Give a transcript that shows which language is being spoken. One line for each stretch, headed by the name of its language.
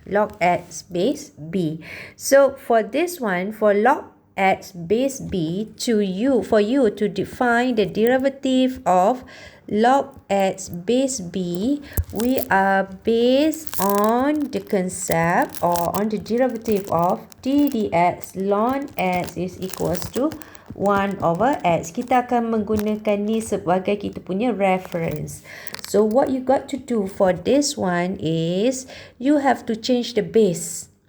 English: Log x base b. So for this one, for log x base b, for you to define the derivative of log x base b, we are based on the concept or on the derivative of d dx ln x is equals to 1 over x.
Malay: Kita akan menggunakan ni sebagai kita punya reference.
English: So what you got to do for this one is you have to change the base.